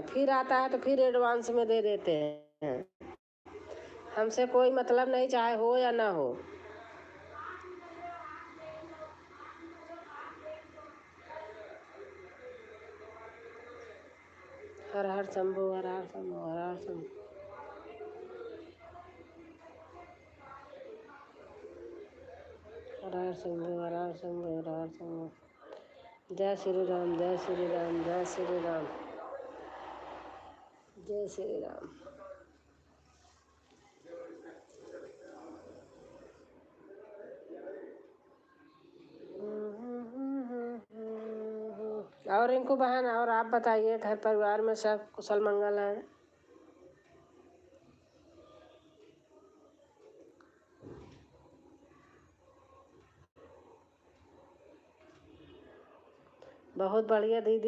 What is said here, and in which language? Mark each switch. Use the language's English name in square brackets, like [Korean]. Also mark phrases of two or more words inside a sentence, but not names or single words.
[Hindi] फिर आता है तो फिर एडवांस में दे देते हैं। हमसे कोई मतलब नहीं चाहे हो या ना हो। हर हर शंभो हर हर शंभो हर हर शंभो। हर हर शंभो हर हर शंभो हर हर शंभो। जय श्री राम जय श्री राम जय श्री राम जय श्री राम। और इनको बहन और आप बताइए घर परिवार में सब कुशल मंगल है? बहुत बढ़िया दीदी।